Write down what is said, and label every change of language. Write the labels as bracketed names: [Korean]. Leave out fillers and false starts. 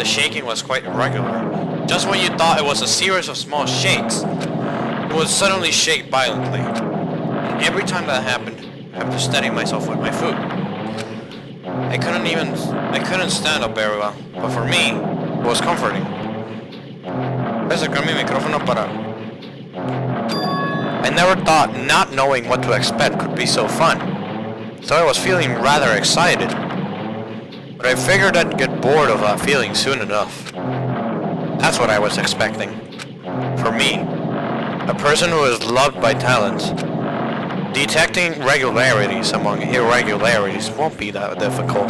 [English] The shaking was quite irregular. Just when you thought it was a series of small shakes, it would suddenly shake violently. And every time that happened, I had to steady myself with my foot. I couldn't stand up very well, but for me, it was comforting. [Spanish] Voy a sacar mi micrófono para... [English] I never thought not knowing what to expect could be so fun, so I was feeling rather excited. But I figured I'd get bored of that feeling soon enough. That's what I was expecting. For me, a person who is loved by talent, detecting regularities among irregularities won't be that difficult.